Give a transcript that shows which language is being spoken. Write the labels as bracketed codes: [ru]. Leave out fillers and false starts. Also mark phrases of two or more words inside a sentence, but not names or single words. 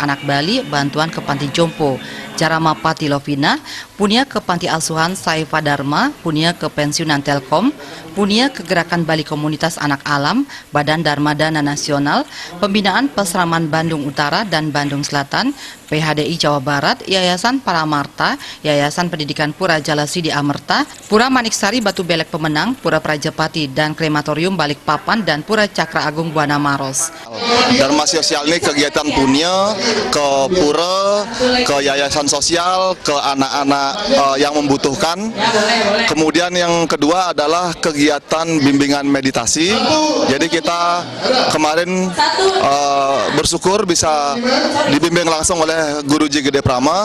[id] Anak Bali, bantuan ke Panti Jompo Jarama Pati Lovina, punya ke Panti Asuhan Saifa Dharma, punya ke Pensiunan Telkom, punya ke Gerakan Bali Komunitas Anak Alam, Badan Dharma Dana Nasional, Pembinaan Pesraman Bandung Utara dan Bandung Selatan, PHDI Jawa Barat, Yayasan Paramarta, Yayasan Pendidikan Pura Jalasidi Amerta, Pura Maniksari Batu Belek Pemenang, Pura Prajapati dan Krematorium Balikpapan dan Pura Cakra Agung Buana Maros. Dharma sosial ini kegiatan punya ke pura, ke yayasan sosial, ke anak-anak yang membutuhkan. Kemudian yang kedua adalah kegiatan bimbingan meditasi. Jadi kita kemarin bersyukur bisa dibimbing langsung oleh Guruji Gede Prama.